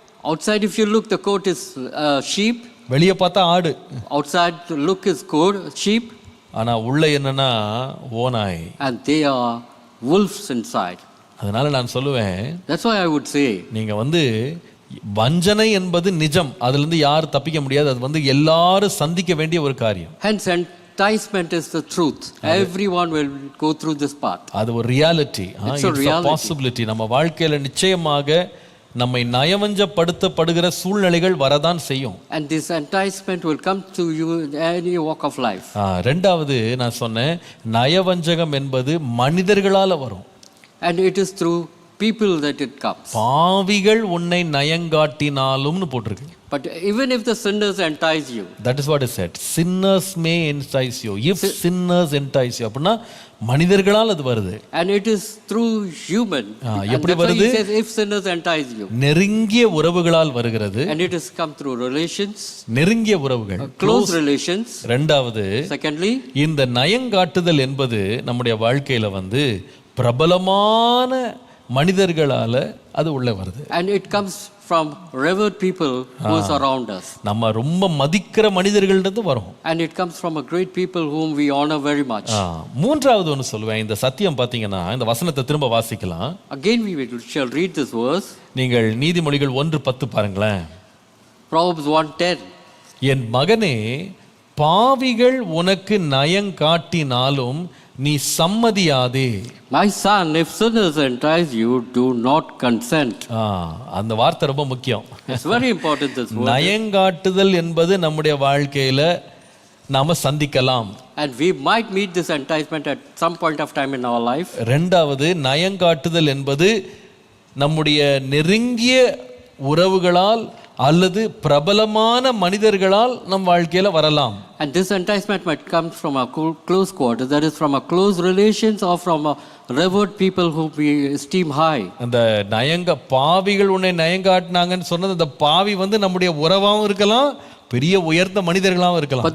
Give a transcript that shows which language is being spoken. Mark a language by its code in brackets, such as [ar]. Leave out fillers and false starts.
[en] outside if you look the coat is sheep. [ta] வெளியே பார்த்தா ஆடு, [en] outside to look is coat sheep. [ta] ஆனா உள்ள என்னன்னா ஓநாய். [en] And they are wolves inside. [ta] அதனால நான் சொல்லுவேன், [en] that's why I would say, [ta] நீங்க வஞ்சனை என்பது நிஜம், அதுல இருந்து யாரும் தப்பிக்க முடியாது, அது எல்லாரும் சந்திக்க வேண்டிய ஒரு காரியம். [en] hence enticement is the truth. Everyone will go through this path. [ta] அது ஒரு ரியாலிட்டி, [en] it's a possibility. [ta] நம்ம வாழ்க்கையில நிச்சயமாக நம்மை நயவஞ்சப்படுத்தப்படுகிற சூழ்நிலைகள் வரதான் செய்யும். [en] And this enticement will come to you in any walk of life. [ta] ரெண்டாவது நான் சொன்னேன், நயவஞ்சகம் என்பது மனிதர்களால வரும். [en] And it is through people that it comes. [ta] பாவிகள் உன்னை நயங்காட்டினாலும்னு போட்டிருக்கு. [en] But even if the sinners entice you, that is what is said. Sinners may entice you. If sinners entice you, [ta] அப்படின்னா மனிதர்களால் அது வருது. [en] and it is through human. [ta] எப்படி வருது? [en] He says if sinners entice you. [ta] நெருங்கிய உறவுகளால் வருகிறது. [en] and it has come through relations. [ta] நெருங்கிய உறவுகள். [en] close relations. [ta] இரண்டாவது, [en] secondly, [ta] இந்த நயங்காட்டுதல் என்பது நம்முடைய வாழ்க்கையில வந்து பிரபலமான மனிதர்களால அது உள்ள வருது. [en] and it comes from revered people who is around us. [ta] நம்ம ரொம்ப மதிக்கிற மனிதர்கள்ட்ட வரும். [en] and it comes from a great people whom we honor very much. [ta] மூன்றாவது ஒன்னு சொல்லுவேன். இந்த சத்தியம் பாத்தீங்கன்னா இந்த வசனத்தை திரும்ப வாசிக்கலாம். [en] again we shall read this verse. [ta] நீங்கள் நீதிமொழிகள் 1:10 பாருங்களேன். [en] Proverbs 1:10. [ta] என் மகனே, பாவிகள் உனக்கு நயங்காட்டினாலும் நீ சம்மதியாதே. [en] my son, if sinners entice you, do not consent. [ta] அந்த வார்த்தை ரொம்ப முக்கியம். [en] It's very important, this word. [ta] நயங்காட்டுதல் என்பது நம்முடைய வாழ்க்கையில நாம சந்திக்கலாம். [en] and we might meet this enticement at some point of time in our life. [ta] இரண்டாவது, நயங்காட்டுதல் என்பது நம்முடைய நெருங்கிய உறவுகளால் அல்லது பிரபலமான மனிதர்களால் நம் வாழ்க்கையில வரலாம். [en] and this enticement might come from a close quarters, that is from a close relations or from a revered people who we esteem high. [ta] அந்த பாவிகள் உன்னை நயங்காட்டினாங்கன்னு சொன்னது, அந்த பாவி வந்து நம்முடைய உறவாகவும் இருக்கலாம், பெரிய உயர்ந்த மனிதர்களாகவும் இருக்கலாம்.